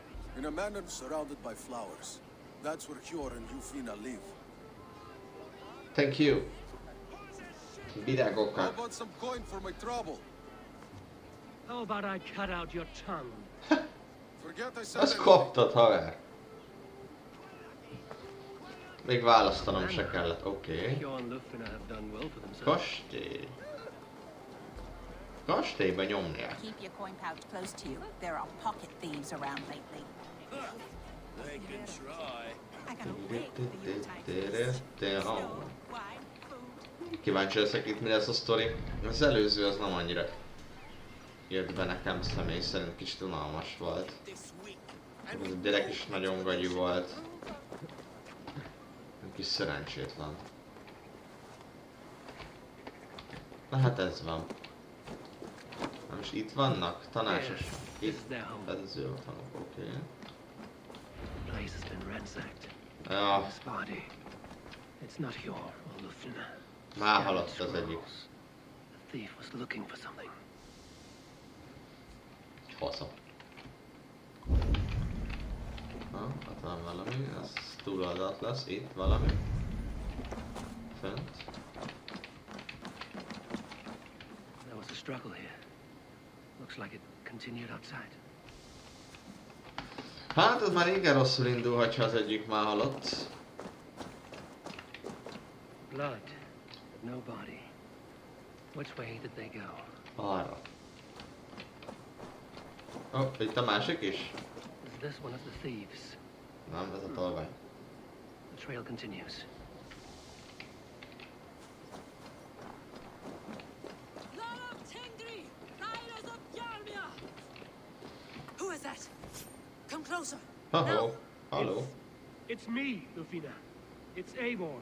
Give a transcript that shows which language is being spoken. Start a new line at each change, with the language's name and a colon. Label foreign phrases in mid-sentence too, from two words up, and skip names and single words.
English: In a manor surrounded by flowers. That's where Hjor and Jufina live. Thank you. How
Hungarian: Virágokat.
English: about some coin for my trouble? How about I cut out your tongue? Forget I said
Hungarian: Azt
English: anything.
Hungarian: kaptad, haver. Még választanom se kellett, oké.
English: Hjor and Lufina have done well for themselves.
Hungarian: Kastély. Kastélyba nyomják.
English: Keep your coin pouch close to you. There are pocket thieves around lately. They can try. I got a wig for your type.
Hungarian: Ó.
English: Wine, food.
Hungarian: Kíváncsi leszek itt, mi lesz a sztori. Az előző az nem annyira jött be nekem személy szerint, kicsit unalmas volt. Az a gyerek is nagyon gagyú volt. Egy kis szerencsétlen. Na hát ez van. Na most itt vannak? Tanácsos. Itt edző otthonok, oké.
English: The place has been ransacked.
Hungarian: Ja,
English: This body. It's not Hjor or Lufina.
Hungarian: már halott az egyik.
English: The thief was looking for something.
Hungarian: Fasza. Na, ott van valami, ez túloldalt lesz, itt valami. Fent.
English: There was a struggle here. Looks like it continued outside.
Hungarian: Hát ez már igen rosszul indul, hogyha az egyik már halott.
English: Blood, but no body. Which way did they go?
Hungarian: Arra. Ó, itt a másik is?
English: Is this one of the thieves?
Hungarian: Nem, ez a tolvány.
English: The trail continues. Who is that? Come closer. Ho-ho. Hallo. It's me, Lufina. It's Eivor.